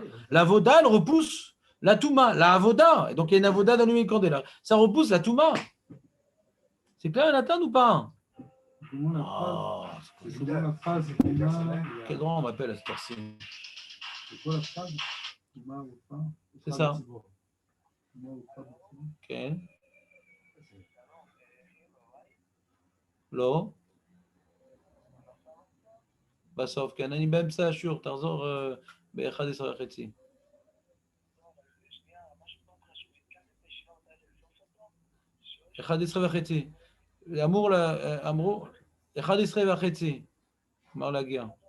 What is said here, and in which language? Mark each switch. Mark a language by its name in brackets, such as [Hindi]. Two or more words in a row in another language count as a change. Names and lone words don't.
[French] La voda, elle repousse la Touma, la avoda. Et donc il y a une avoda d'allumer le candélabre. Ça repousse la Touma. C'est clair, Nathan, ou pas? La phrase, quel droit on m'appelle à cette heure-ci? c'est quoi la phrase? C'est ça. Ok. [Hebrew] לא? בסוף, כן, אני באמצע השיעור, תחזור ב-11:30. אמרו 11:30, אמר להגיע.